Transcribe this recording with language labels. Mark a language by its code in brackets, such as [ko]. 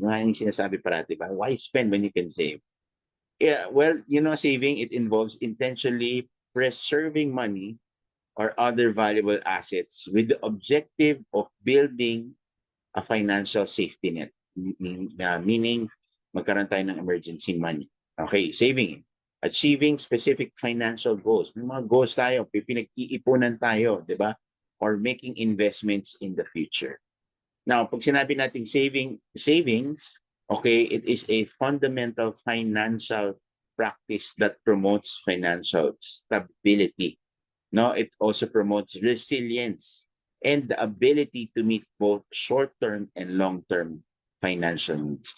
[tl] Nga yung sinasabi parati ba? [en] Why spend when you can save? Yeah, well, saving, it involves intentionally preserving money or other valuable assets with the objective of building a financial safety net. [tl] Meaning, magkaroon tayo ng emergency money. Okay, saving. [en] Achieving specific financial goals. [tl] May mga goals tayo, pinag-iipunan tayo, di ba? [en] Or making investments in the future. Now, [tl] pag sinabi natin savings, [en] okay, it is a fundamental financial practice that promotes financial stability. No, it also promotes resilience and the ability to meet both short-term and long-term financial needs.